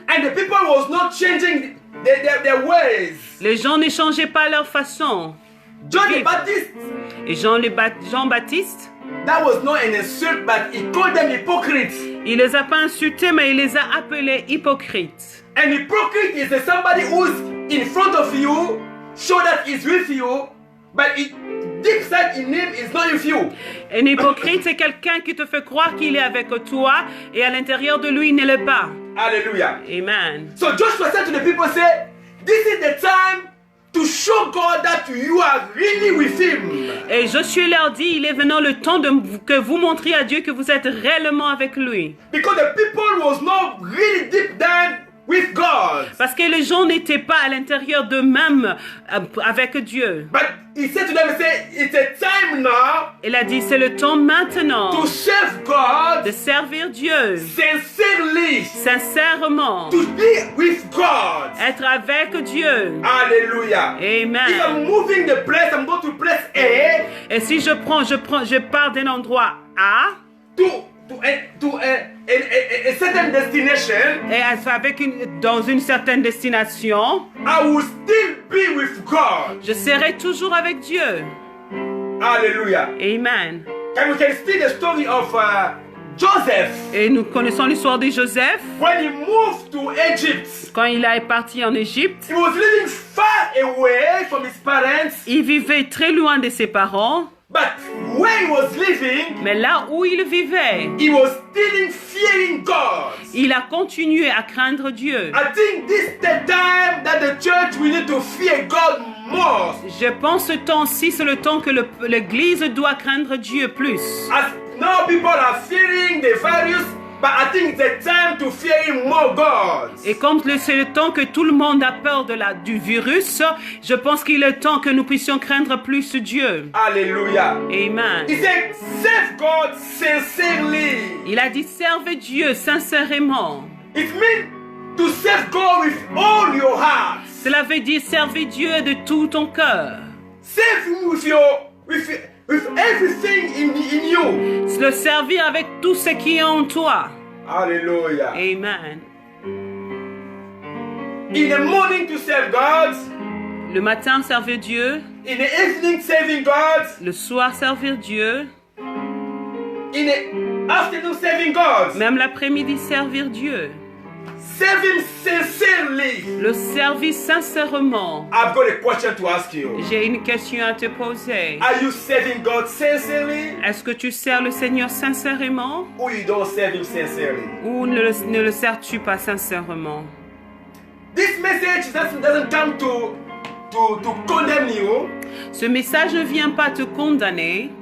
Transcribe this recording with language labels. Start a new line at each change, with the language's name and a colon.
English: and the people was not changing their ways,
French: les gens ne changeaient pas leur façon.
English: John the Baptist,
French: Et Jean-Baptiste,
English: that was not an insult, but he called them hypocrites.
French: il les a pas insultés, mais il les a appelés hypocrites.
English: An hypocrite is somebody who's in front of you, show that he's with you, but deep inside in him is not with you.
French: Un hypocrite, c'est quelqu'un qui te fait croire qu'il est avec toi et à l'intérieur de lui, il ne l'est pas.
English: Hallelujah.
French: Amen.
English: So Joshua said to the people, say, this is the time to show God that you are really with him.
French: Et Josué leur dit, il est venant le temps que vous montriez à Dieu que vous êtes réellement avec lui.
English: Because the people was not really deep down with God.
French: Parce que les gens n'étaient pas à l'intérieur d'eux-mêmes avec Dieu.
English: But he said to them, he said, it's a time now
French: Il a dit, c'est le temps maintenant
English: to serve God
French: de servir Dieu
English: sincerely,
French: sincèrement,
English: to be with God.
French: être avec Dieu.
English: Hallelujah. If
French: Amen.
English: I'm moving the place, I'm going to place A
French: Et si je pars d'un endroit A
English: to a certain destination,
French: et dans une certaine destination,
English: I will still be with God.
French: je serai toujours avec Dieu.
English: Hallelujah.
French: Amen.
English: And we can see the story of Joseph
French: Et nous connaissons l'histoire de Joseph.
English: when he moved to Egypt.
French: Quand il est parti en Égypte,
English: He was living far away from his parents,
French: il vivait très loin de ses parents.
English: but where he was living,
French: Mais là où il vivait,
English: he was still fearing God.
French: il a continué à craindre Dieu.
English: I think this is the time that the church will need to fear God more.
French: Je pense ce temps-ci, c'est le temps que l'Église doit craindre Dieu plus.
English: As now people are fearing the virus, but I think it's the time to fear him more, God.
French: Et comme c'est le temps que tout le monde a peur du virus, je pense qu'il est temps que nous puissions craindre plus Dieu.
English: Hallelujah.
French: Amen.
English: He said, serve God sincerely.
French: Il a dit, servez Dieu sincèrement.
English: It means to serve God with all your heart.
French: Cela veut dire servir Dieu de tout ton cœur.
English: Serve him with everything in you.
French: Le servir avec tout ce qui est en toi.
English: Hallelujah.
French: Amen.
English: In the morning to serve God.
French: Le matin, servir Dieu.
English: In the evening serving God.
French: Le soir, servir Dieu.
English: In the afternoon serving God.
French: Même l'après-midi, servir Dieu.
English: Serve him sincerely.
French: Le servir sincèrement.
English: I've got a question to ask you.
French: J'ai une question à te poser.
English: Are you serving God sincerely?
French: Est-ce que tu sers le Seigneur sincèrement
English: Or you don't serve him sincerely?
French: ou ne le sers-tu pas sincèrement?
English: This message doesn't come to condemn you,
French: Ce message ne vient pas te condamner,